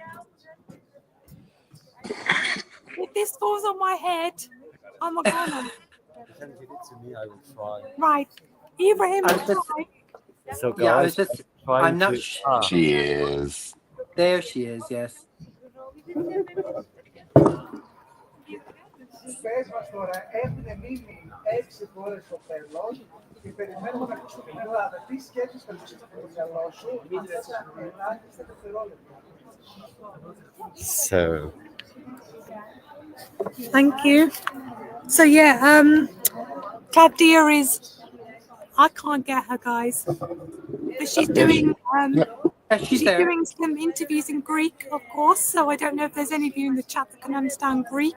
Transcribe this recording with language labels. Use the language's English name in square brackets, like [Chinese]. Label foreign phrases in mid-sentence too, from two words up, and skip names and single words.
[English] If this falls on my head, I'm a goner. You can give it to me, I will try. Right. Ibrahim, I was just- try. So Yeah, I guys, was just. trying I'm not. to- She is. There she is. Yes. [Greek] Πες μας τώρα, έχουν μείνει 6 φορές στο τέλος και περιμένουμε να ακούσουμε την Ελλάδα. Τι σκέφτεσαι με το μυαλό σου, αυτά τα ελάχιστα δευτερόλεπτα. [English] So, Thank you. So yeah, Claudia is. I can't get her, guys, but she's doing. She's She's there. doing some interviews in Greek, of course. So I don't know if there's any of you in the chat that can understand Greek.